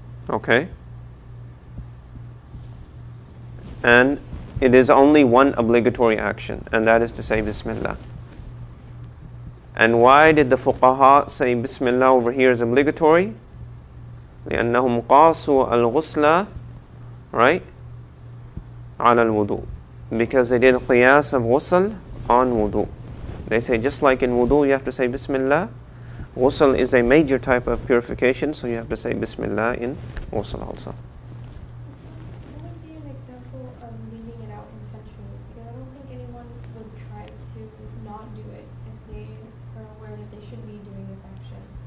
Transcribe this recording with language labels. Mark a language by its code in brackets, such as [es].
[en] Okay? And it is only one obligatory action, and that is to say Bismillah. And why did the fuqaha say Bismillah over here is obligatory? [ar] لأنهم قاسوا الغسل, right, على الوضوء. [en] Because they did qiyas of ghusl on wudu. They say just like in wudu you have to say Bismillah, ghusl is a major type of purification, so you have to say Bismillah in ghusl also. What would be an example of leaving it out intentionally? Because I don't think anyone would try to not do it if they are aware that they should be doing this action.